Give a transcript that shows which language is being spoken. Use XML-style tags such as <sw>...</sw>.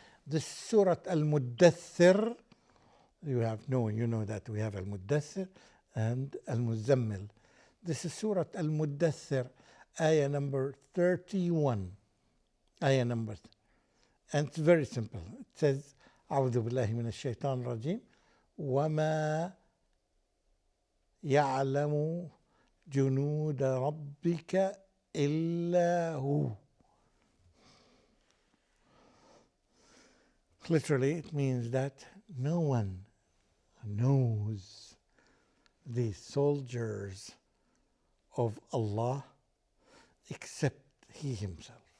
<en>This Surah Al-Muddathir, you know that we have Al-Muddathir and Al-Muzammil. This is Surah Al-Muddathir, ayah number 31. Ayah number, and it's very simple. It says,</en> <ar>أعوذ بالله من الشيطان الرجيم وما يعلم جنود ربك إلا هو.</ar> <en>Literally, it means that no one knows the soldiers of Allah except He Himself.</en>